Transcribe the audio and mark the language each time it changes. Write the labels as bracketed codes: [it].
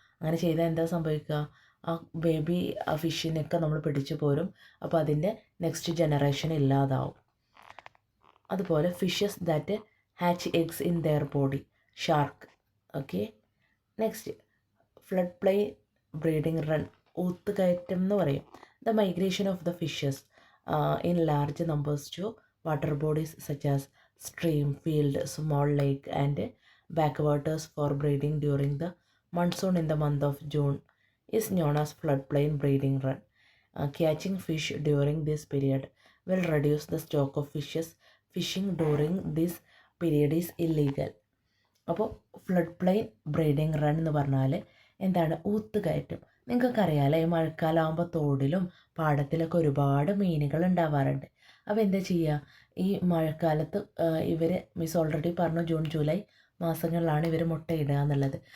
[ml] അങ്ങനെ ചെയ്താൽ എന്താ സംഭവിക്കുക, ആ ബേബി ആ ഫിഷിനൊക്കെ നമ്മൾ പിടിച്ചു പോരും. അപ്പോൾ അതിൻ്റെ നെക്സ്റ്റ് ജനറേഷൻ ഇല്ലാതാവും. അതുപോലെ [en] Fishes that hatch eggs in their body, shark. [ml] Okay, next flood plain breeding run, ഊത്തുകയറ്റം എന്ന് പറയും. [en] The migration of the fishes in large numbers to water bodies such as stream, field, small lake and backwaters for breeding during the monsoon in the month of June. is known as floodplain breeding run. Catching fish during this period will reduce the stock of fishes. Fishing during this period is illegal. [ml] അപ്പോൾ flood plain breeding run എന്ന് പറഞ്ഞാൽ എന്താണ്? ഊത്തുകയറ്റം. നിങ്ങൾക്കറിയാമല്ലോ, ഈ മഴക്കാലമാകുമ്പോൾ തോടിലും പാടത്തിലൊക്കെ ഒരുപാട് മീനുകൾ ഉണ്ടാവാറുണ്ട്. അപ്പോൾ എന്താ ചെയ്യുക? ഈ മഴക്കാലത്ത് ഇവർ മിസ് ഓൾറെഡി പറഞ്ഞു ജൂൺ ജൂലൈ മാസങ്ങളിലാണ് ഇവർ മുട്ടയിടുക എന്നുള്ളത്.